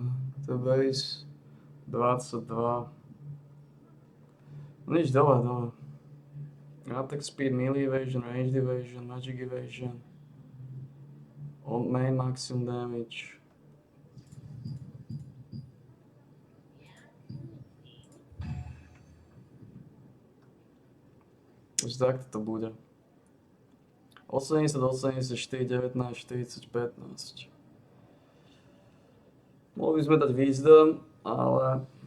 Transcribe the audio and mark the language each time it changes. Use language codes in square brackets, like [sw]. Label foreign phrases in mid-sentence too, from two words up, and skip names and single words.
[sk] To je base 22. Nič, dole. [en] Attack speed, melee evasion, ranged evasion, magic evasion. On main maximum damage. [sk] Takže takto to bude. 80, 84, 19, 40, 15. Mohli by sme dať wisdom, ale...